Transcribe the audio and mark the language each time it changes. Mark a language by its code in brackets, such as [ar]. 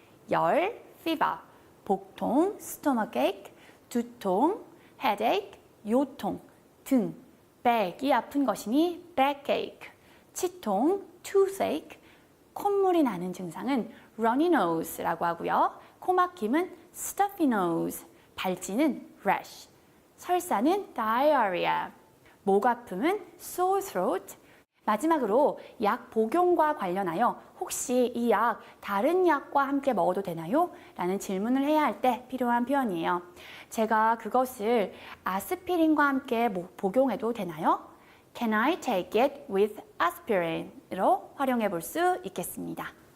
[ko] 열, fever, 복통, stomachache, 두통, headache, 요통, 등, back이 아픈 것이니 backache, 치통, toothache, 콧물이 나는 증상은 runny nose라고 하고요. 코막힘은 stuffy nose, 발진은 rash, 설사는 diarrhea, 목 아픔은 sore throat. 마지막으로 약 복용과 관련하여 혹시 이 약 다른 약과 함께 먹어도 되나요? 라는 질문을 해야 할 때 필요한 표현이에요. 제가 그것을 아스피린과 함께 복용해도 되나요? [en] Can I take it with aspirin으로 [ko] 활용해 볼 수 있겠습니다.